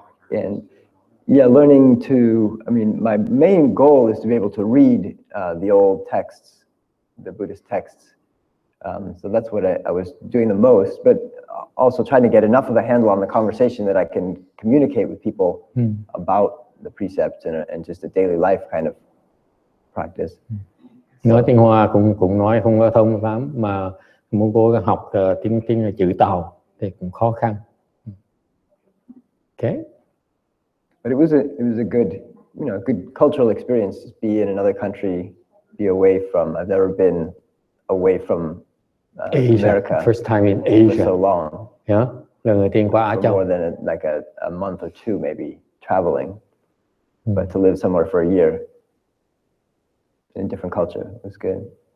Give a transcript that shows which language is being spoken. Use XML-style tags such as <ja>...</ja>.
<en>And yeah, learning to, I mean, my main goal is to be able to read the old texts, the Buddhist texts. So that's what I was doing the most, but also trying to get enough of a handle on the conversation that I can communicate with people about the precepts and just a daily life kind of practice.</en> <vi>Nói tiếng Hoa cũng nói không có thông lắm, mà muốn cố gắng học tiếng chữ Tàu thì cũng khó khăn.</vi> <en>Okay. But it was a good, good cultural experience to be in another country, be away from. I've never been away from Asia. America. First time in Asia. For so long.</en> <vi>Yeah. Lần đầu tiên qua Á Châu.</vi> <en>More than a month or two maybe traveling, but to live somewhere for a year in a different culture was good.</en>